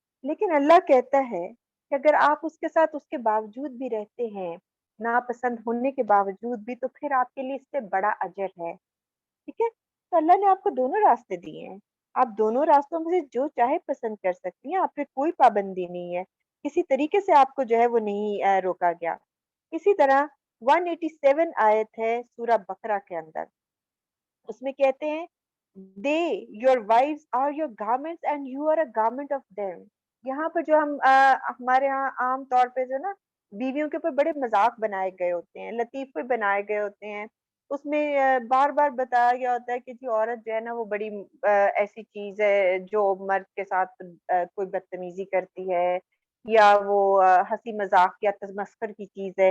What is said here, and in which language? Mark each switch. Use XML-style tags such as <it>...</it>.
<ur>لیکن اللہ کہتا ہے کہ اگر آپ اس کے ساتھ اس کے باوجود بھی رہتے ہیں، ناپسند ہونے کے باوجود بھی، تو پھر آپ کے لیے اس سے بڑا اجر ہے. ٹھیک ہے، تو اللہ نے آپ کو دونوں راستے دیے ہیں، آپ دونوں راستوں میں سے جو چاہے پسند کر سکتی ہیں، آپ پہ کوئی پابندی نہیں ہے، کسی طریقے سے آپ کو جو ہے وہ نہیں روکا گیا. اسی طرح 187 آیت ہے سورہ بقرہ کے اندر، اس میں کہتے ہیں</ur> <en>they your wives are your garments and you are a garment of them.</en> <ur>یہاں پر جو ہمارے ہاں عام طور پہ جو نا بیویوں کے اوپر بڑے مذاق بنائے گئے ہوتے ہیں، لطیفے بنائے گئے ہوتے ہیں، اس میں بار بار بتایا گیا ہوتا ہے کہ جی عورت جو ہے نا وہ بڑی ایسی چیز ہے جو مرد کے ساتھ کوئی بدتمیزی کرتی ہے یا وہ ہنسی مذاق یا تمسخر کی چیز ہے.</ur>